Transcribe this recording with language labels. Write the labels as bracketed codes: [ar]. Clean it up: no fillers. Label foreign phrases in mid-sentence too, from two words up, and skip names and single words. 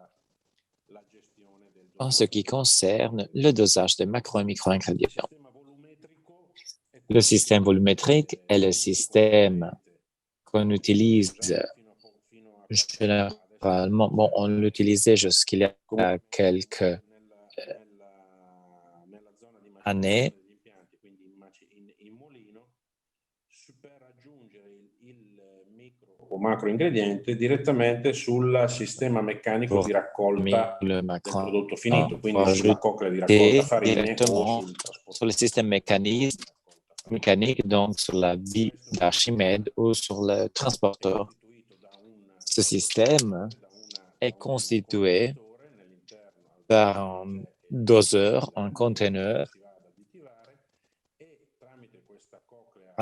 [fr] En ce qui concerne le dosage de macro- et micro-ingrédients, le système volumétrique est le système qu'on utilise généralement. Bon, on l'utilisait jusqu'il y a quelques années. [it] O macro ingrediente direttamente sul sistema meccanico di raccolta del prodotto finito, quindi sulla coccola di raccolta farine o [fr] sur le système mécanique, donc sur la vie d'Archimède ou sur le transporteur. Ce système est constitué par un doseur, un conteneur, à